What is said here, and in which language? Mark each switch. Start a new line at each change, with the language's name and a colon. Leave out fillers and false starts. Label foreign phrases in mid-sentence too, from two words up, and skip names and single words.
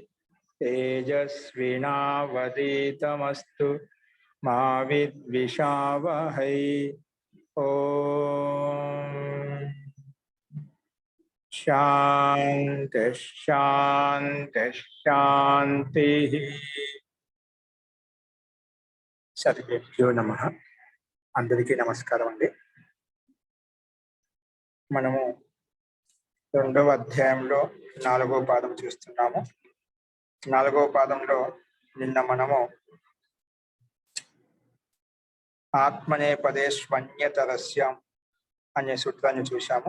Sanskrit: तेजस्विनावधीतमस्तु मा विद्विषावहै। ओम शांति शांति शांति। सर्वेभ्यो नमः।
Telugu: అందరికీ నమస్కారం అండి. మనము రెండవ అధ్యాయంలో 4వ పాదం చూస్తున్నాము. 4వ పాదంలో నిన్న మనము ఆత్మనేపదేష్వన్యతరస్యం అనే సూత్రాన్ని చూశాము.